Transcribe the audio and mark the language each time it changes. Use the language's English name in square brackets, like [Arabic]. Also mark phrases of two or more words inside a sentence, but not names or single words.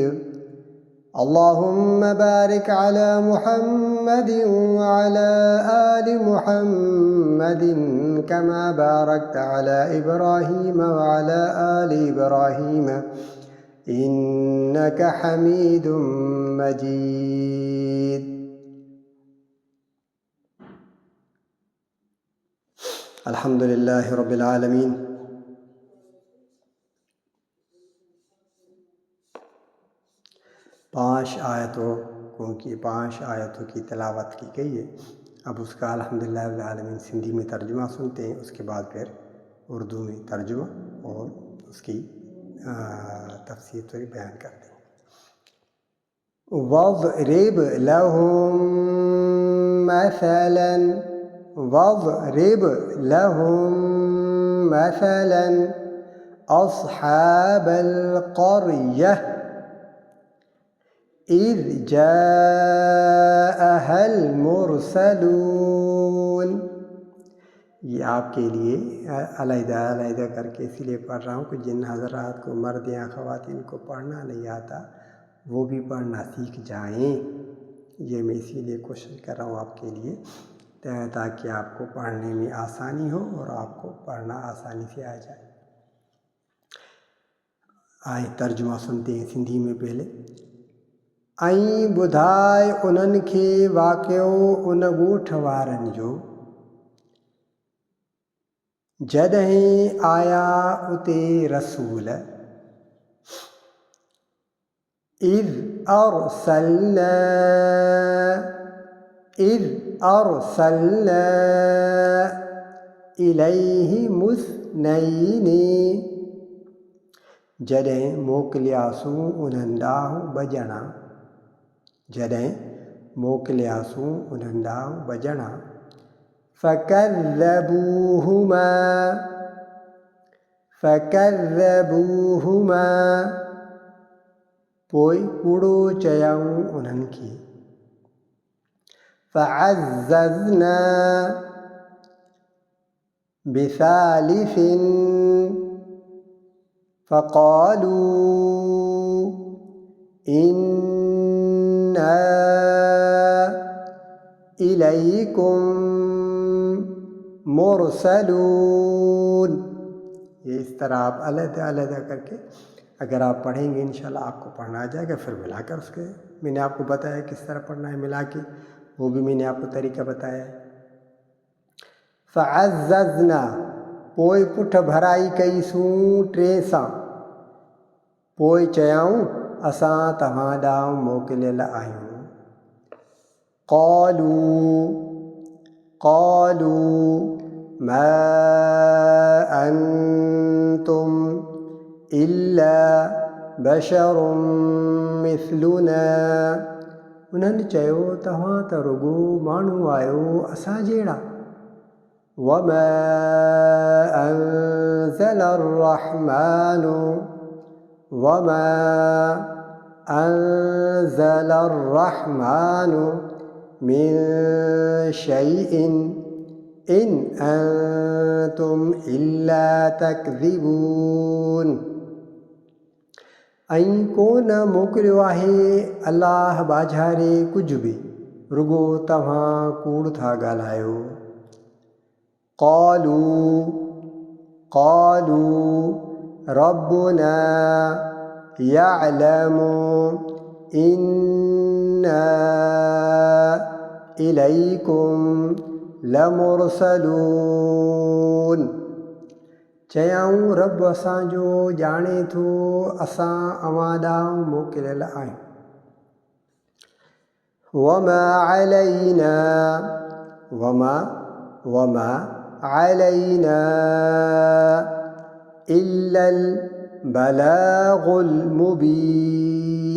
[Arabic] اللهم بارك على محمد وعلى آل محمد كما باركت على إبراهيم وعلى آل إبراهيم إنك حميد مجيد۔ الحمدللہ رب العالمین۔ [Urdu] پانچ آیتوں کی تلاوت کی گئی ہے۔ اب اس کا [Arabic] الحمدللہ رب العالمین [Urdu] سندھی میں ترجمہ سنتے ہیں، اس کے بعد پھر اردو میں ترجمہ اور اس کی تفسیر تھوڑی بیان کرتے ہیں۔ [Arabic] وَاضْرِبْ لَهُم مثلا واضرب لهم مثلا أصحاب القرية إذ جاءها المرسلون. [Urdu] یہ آپ کے لیے علیحدہ علیحدہ کر کے اس لیے پڑھ رہا ہوں کہ جن حضرات کو، مرد یا خواتین کو پڑھنا نہیں آتا وہ بھی پڑھنا سیکھ جائیں. یہ میں اسی لیے کوشش کر رہا ہوں آپ کے لیے تاکہ آپ کو پڑھنے میں آسانی ہو اور آپ کو پڑھنا آسانی سے آ جائے. آئیں ترجمہ سنتے ہیں سندھی میں پہلے. [Sindhi] ऐं ॿुधाए उन्हनि खे वाक़ियो उन ॻोठ वारनि जो जॾहिं आया उते रसूल. [Arabic] إذ أرسلنا إليهم اثنين. [Sindhi] जॾहिं मोकिलियासूं उन्हनि ॾांहुं ॿ जॾहिं मोकिलियासूं उन्हनि ॾांहुं ॿ ॼणा. فكذبوهما पोइ कूड़ो चयऊं उन्हनि खे. [Arabic] فعززنا بثالث فقالوا إنا إليكم مرسلون. [Urdu] یہ اس طرح آپ علیحدہ علیحدہ کر کے اگر آپ پڑھیں گے انشاءاللہ آپ کو پڑھنا آ جائے گا. پھر ملا کر اس کے میں نے آپ کو بتایا کس طرح پڑھنا ہے ملا کے، وہ بھی میں نے آپ کو طریقہ بتایا ہے. [Sindhi] فعززنا पोइ पुठ भराई कईसूं 3 सां. पोइ चयऊं असां तव्हां ॾांहुं मोकिलियल आहियूं. [Arabic] قالوا ما أنتم إلا بشر مثلنا. [Sindhi] उन्हनि चयो तव्हां त रुॻो माण्हू आहियो असां जहिड़ा. [Arabic] وما أنزل الرحمن من شيء إن أنتم إلا تكذبون. [Sindhi] ऐं कोन मोकिलियो आहे अलाह बाझारे कुझु बि, रुॻो तव्हां कूड़ था ॻाल्हायो. [Arabic] قالوا ربنا يعلم إنا إليكم لمرسلون. [Sindhi] चयऊं रब असांजो ॼाणे थो असां अव्हां ॾांहुं मोकिलियल आहियूं. [Arabic] وما علينا إلا البلاغ المبين.